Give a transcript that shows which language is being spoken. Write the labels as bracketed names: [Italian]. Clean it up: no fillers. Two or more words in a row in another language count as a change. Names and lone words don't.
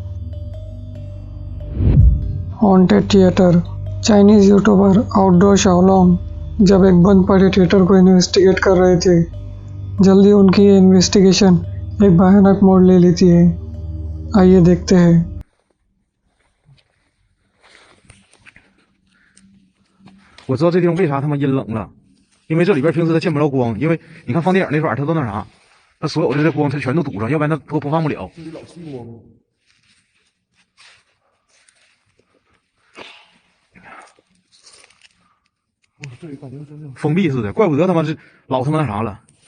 [Hindi] हॉन्टेड थिएटर। चाइनीज़ यूट्यूबर आउटडोर शाओलोंग जब एक बंद पड़े थिएटर को इन्वेस्टिगेट कर रहे थे, जल्दी उनकी ये इन्वेस्टिगेशन एक भयानक मोड़ ले लेती है। आइए देखते हैं। [Chinese] 我知道这地方为啥他妈阴冷了，因为这里边平时它见不着光，因为你看放电影那块儿它都那啥，它所有的这光它全都堵上，要不然它播放不了。封闭似的，怪不得他妈是老他妈那啥了。